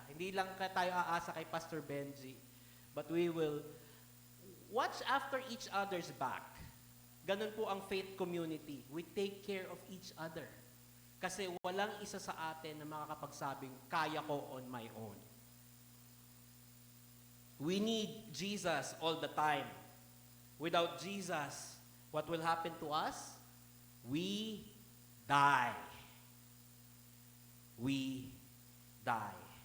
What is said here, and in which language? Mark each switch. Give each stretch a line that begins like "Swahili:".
Filipino: Hindi lang tayo aasa kay Pastor Benji,
English: but we will watch after each other's back.
Filipino: Ganun po ang
English: faith community. We take care of each other.
Filipino: Kasi walang isa sa atin na makakapagsabing, kaya ko
English: on my own. We need Jesus all the time. Without Jesus, what will happen to us? We die. We die.